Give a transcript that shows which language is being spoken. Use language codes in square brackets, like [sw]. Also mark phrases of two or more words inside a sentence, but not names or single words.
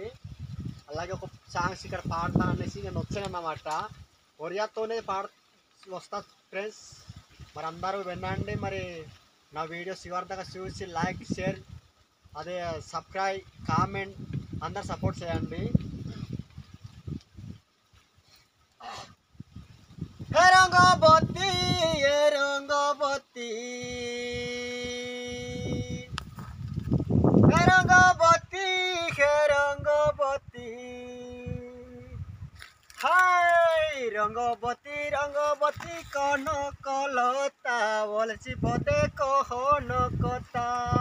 [te] అలాగే ఒక సాంగ్స్ ఇక్కడ పాడతాను అనేసి నేను వచ్చానన్నమాట. ఒరియాతోనే వస్తా ఫ్రెండ్స్. మరి అందరూ వినండి. మరి నా వీడియో చివరిదాకా చూసి లైక్, షేర్, అదే సబ్స్క్రైబ్, కామెంట్ అందరు సపోర్ట్ చేయండి. [or] ହେ ରଙ୍ଗବତୀ, ହେ ରଙ୍ଗବତୀ, ହେ ରଙ୍ଗବତୀ, ହେ ରଙ୍ଗବତୀ, ହାଇ ରଙ୍ଗବତୀ ରଙ୍ଗବତୀ କନକଲତା ବଲଛି ପଦେ କହନ କଥା।